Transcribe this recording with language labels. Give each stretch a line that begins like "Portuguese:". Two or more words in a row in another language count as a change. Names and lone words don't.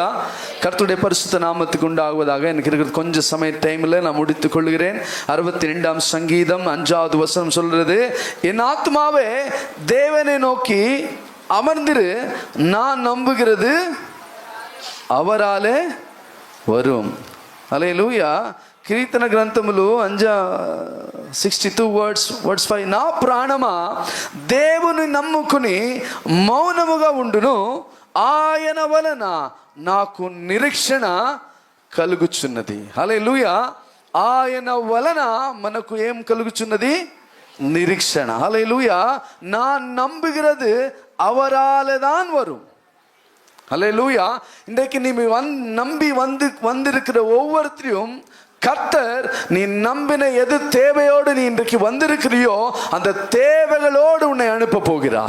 Tamil: கர்த்தருடைய பரிசுத்த நாமத்துக்கு உண்டாகுவதாக. எனக்கு இருக்கிற கொஞ்சம் சமய டைமில் நான் முடித்துக் கொள்கிறேன். 62 சங்கீதம் 5வது வசனம் சொல்றது, என் ஆத்மாவே தேவனை நோக்கி அமர்ந்திரு, நான் நம்புகிறது அவராலே வரும்.
Telugu: హల్లెలూయా. కీర్తన గ్రంథములు 62 వర్డ్స్ 5, నా ప్రాణమా దేవుని నమ్ముకుని మౌనముగా ఉండును, ఆయన వలన నాకు నిరీక్షణ కలుగుచున్నది. హల్లెలూయా. ఆయన వలన మనకు ఏం కలుగుచున్నది? నిరీక్షణ. హల్లెలూయా.
Tamil: நான் நம்புகிறது அவராலே தான் வரும். ஹல்லேலூயா. இன்றைக்கு நீ நம்பி வந்திருக்கிற ஒவ்வொருத்தரையும் கர்த்தர், நீ நம்பின எது தேவையோடு நீ இன்றைக்கு வந்திருக்கிறியோ அந்த தேவைகளோடு உன்னை அனுப்ப போகிறார்.